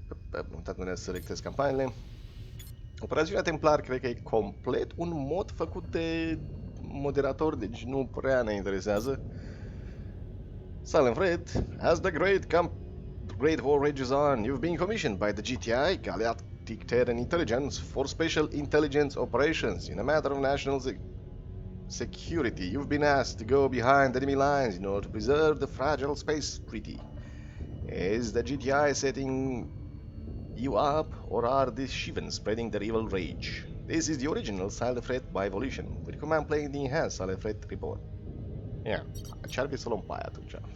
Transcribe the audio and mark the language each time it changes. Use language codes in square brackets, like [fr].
[ro] Am uitat unde să selectez campaniile. Operațiunea Templar cred că e complet un mod făcut de moderator, deci nu prea ne interesează. [en] Silent Threat, as the Great War rages on, you've been commissioned by the GTI, Galactic Terran Intelligence, for special intelligence operations in a matter of national security. You've been asked to go behind enemy lines in order to preserve the fragile space treaty. Is the GTI setting you up, or are the Shivan spreading their evil rage? This is the original Silent Threat by Evolution. We recommend playing the enhanced Silent Threat Reborn. [ro] Yeah, ce-ar fi să luăm pe aia atunci?